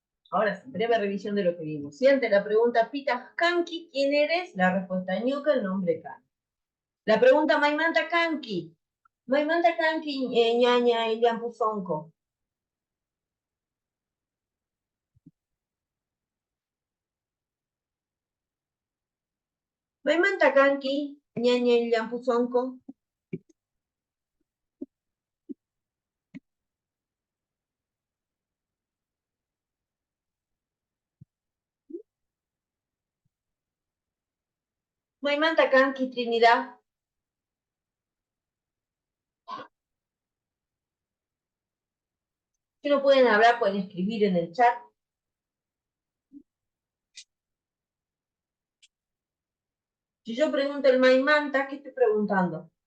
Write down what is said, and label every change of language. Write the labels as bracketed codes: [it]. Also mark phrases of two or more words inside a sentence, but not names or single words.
[es] Ahora sí, breve revisión de lo que vimos. Si ante la pregunta [qu] Pita Kanki, [es] ¿quién eres? La respuesta Ñuka, el nombre Kan. La pregunta [qu] Maimanta Kanki. Maimanta Kanki, ñaña, Ilian Puzonko. Maimanta Kanki, ñaña, Ilian Puzonko. Maimanta Kanki, Trinidad. [es] Si no pueden hablar, pueden escribir en el chat. Si yo pregunto el Maimanta, ¿qué estoy preguntando?